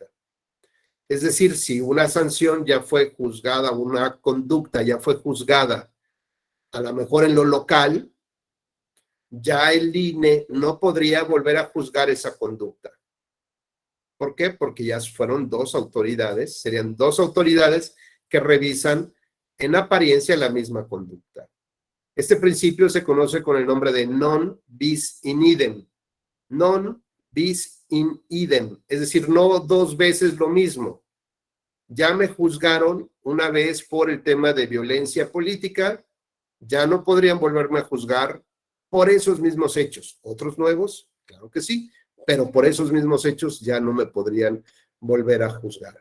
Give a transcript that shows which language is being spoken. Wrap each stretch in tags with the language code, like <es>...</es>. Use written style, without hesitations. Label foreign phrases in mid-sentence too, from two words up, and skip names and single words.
<es>Es decir, si una sanción ya fue juzgada, una conducta ya fue juzgada, a lo mejor en lo local, ya el INE no podría volver a juzgar esa conducta. ¿Por qué? Porque ya fueron dos autoridades, serían dos autoridades que revisan en apariencia la misma conducta. Este principio se conoce con el nombre de</es> <la>non bis in idem. Non bis in idem,</la> <es>es decir, no dos veces lo mismo. Ya me juzgaron una vez por el tema de violencia política, ya no podrían volverme a juzgar por esos mismos hechos. ¿Otros nuevos? Claro que sí, pero por esos mismos hechos ya no me podrían volver a juzgar.</es>